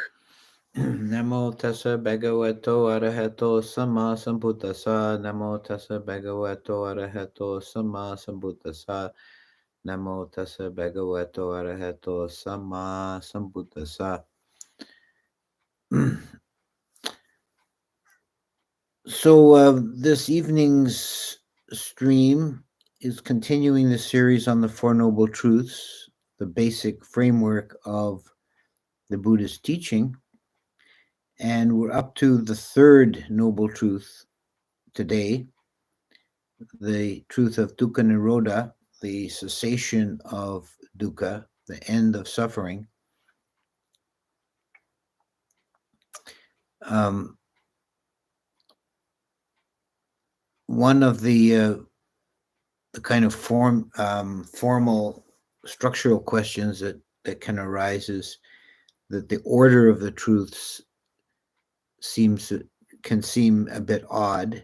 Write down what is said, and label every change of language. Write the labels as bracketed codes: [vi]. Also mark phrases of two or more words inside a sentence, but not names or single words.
[pi] Namo tassa bhagavato arahato sama sambuddhassa. Namo tassa bhagavato arahato sama sambuddhassa. Namo tassa bhagavato arahato sama sambuddhassa. [en] So this evening's stream is continuing the series on the Four Noble Truths, the basic framework of the Buddhist teaching. And we're up to the third noble truth today, the truth of [pi] dukkha nirodha, [en] the cessation of dukkha, the end of suffering. Um, one of the kind of formal structural questions that can arise is that the order of the truths seems can seem a bit odd.